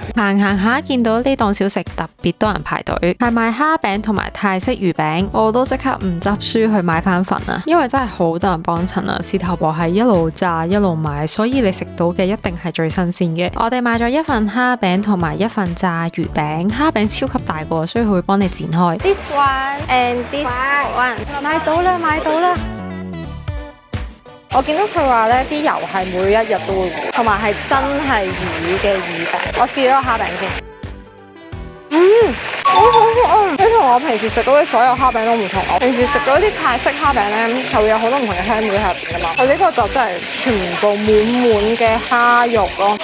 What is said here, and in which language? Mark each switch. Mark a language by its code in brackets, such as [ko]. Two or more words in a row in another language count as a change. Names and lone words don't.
[yue] 行下見到呢檔小食特別多人排隊，係賣蝦餅同埋泰式魚餅，我都即刻唔執輸去買翻份啊！因為真係好多人幫襯啊，事頭婆係一路炸一路賣，所以你食到嘅一定係最新鮮嘅。我哋買咗一份蝦餅同埋一份炸魚餅，蝦餅超級大個，所以佢會幫你剪開。 [en] This one and this one， [yue] 買到啦，買到啦！我見到佢話咧，啲油係每一日都會換，同埋係真係魚嘅魚餅。我試咗個蝦餅先。好好食啊！你同我平時食到嘅所有蝦餅都唔同。我平時食到啲泰式蝦餅咧，係會有好多唔同嘅香料喺入邊噶嘛。佢呢個就真係全部滿嘅蝦肉咯。